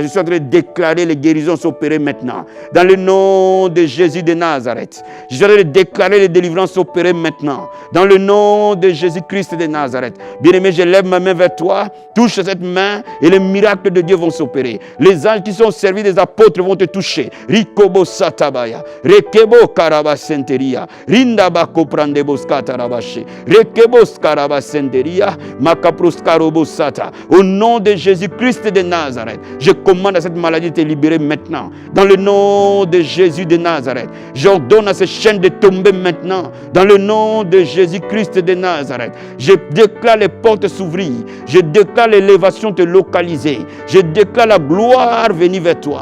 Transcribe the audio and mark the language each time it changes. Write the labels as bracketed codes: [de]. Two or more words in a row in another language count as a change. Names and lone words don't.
[fr] Je suis en train de déclarer les guérisons s'opérer maintenant, dans le nom de Jésus de Nazareth. Je suis en train de déclarer les délivrances s'opérer maintenant, dans le nom de Jésus-Christ de Nazareth. Bien-aimé, je lève ma main vers toi, touche cette main et les miracles de Dieu vont s'opérer. Les anges qui sont au service des apôtres vont te toucher. Rikobo Satabaya, Rekebo Karabasenteria, Rindabako Prandebos Katarabache, Rekebos Karabasenteria, Makaproskarobo Sata. Au nom de Jésus-Christ de Nazareth, je commande à cette maladie de te libérer maintenant. Dans le nom de Jésus de Nazareth, j'ordonne à ces chaînes de tomber maintenant. Dans le nom de Jésus-Christ de Nazareth, je déclare les portes s'ouvrir. Je déclare l'élévation te localiser. Je déclare la gloire venir vers toi.